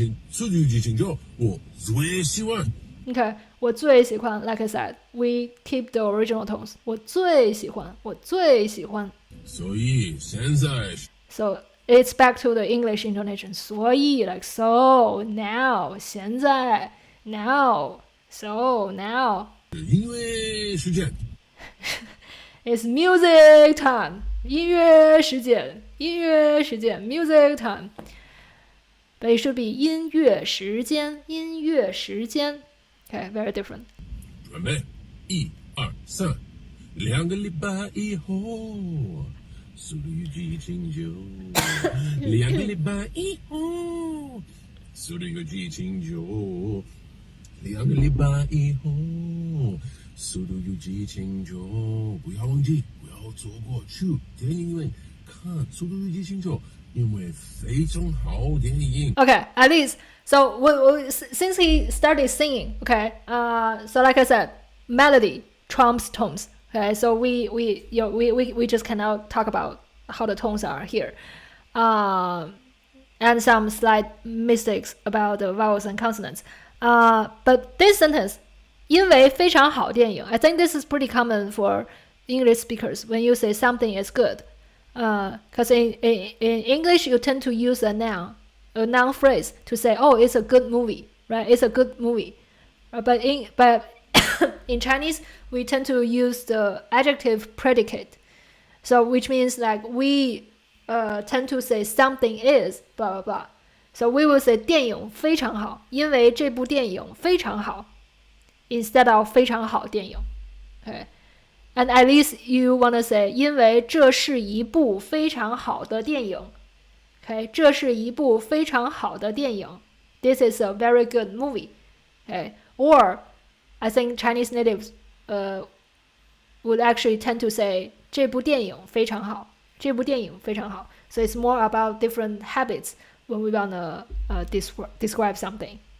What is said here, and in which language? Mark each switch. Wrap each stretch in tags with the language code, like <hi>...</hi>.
<zh>速度与激情就我最喜欢。</zh> <en>Okay,</en> <zh>我最喜欢</zh> <en>like I said, we keep the original tones.</en> <zh>我最喜欢所以现在</zh> <en>So it's back to the English intonation. 所以 like so, now 现在 now, so now</en> <zh>音乐时间</zh> <en>it's music time.</en> <zh>音乐时间</zh> <en>music time. But it should be</en> <zh>音乐时间</zh> <en>Okay, very different.</en> <zh>准备1、2、3，两个礼拜以后，速度与激情就两个礼拜以后，速度与激情就两个礼拜以后，速度与激情就不要忘记，不要错过去电影院看速度与激情就因为非常好电影。</zh> <en>Okay, at least. So since he started singing, okay, so like I said, melody trumps tones. Okay, so we just cannot talk about how the tones are here, and some slight mistakes about the vowels and consonants. But this sentence,</en> <zh>因为非常好电影,</zh> <en>I think this is pretty common for English speakers when you say something is good. Because in English you tend to use a noun phrase to say, oh, it's a good movie, right? It's a good movie. But in Chinese we tend to use the adjective predicate, so which means like we tend to say something is blah blah blah. So we will say</en> <zh>电影非常好，因为这部电影非常好</zh> <en>instead of</en> <zh>非常好电影。</zh> <en>Okay. And at least you want to say</en> <zh>因为这是一部非常好的电影。 Okay, 这是一部非常好的电影。</zh> <en>This is a very good movie. Okay. Or I think Chinese natives would actually tend to say</en> <zh>这部电影非常好，这部电影非常好。</zh> <en>So it's more about different habits when we want to describe something.</en>